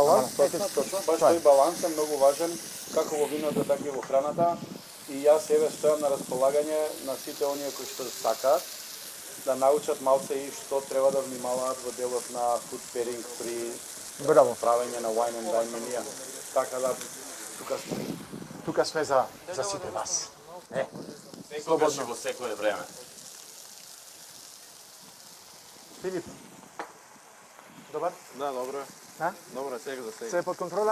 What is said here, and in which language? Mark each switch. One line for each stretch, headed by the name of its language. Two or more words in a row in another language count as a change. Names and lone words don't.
Macedonian: Баланс, точно. Баш тој баланс е многу важен како во виното, така и во храната. И јас еве стојам на располагање на сите оние кои што сакаат да научат малце и што треба да внимаваат во делот на
English: food pairing
Macedonian: при правење на
English: wine and dine
Macedonian: менија. Така да тука сме за сите вас. Секогаш и во секое време. Филип. Добар? Да, добро е. А? Добро е, сега за сега. Се е под контрола?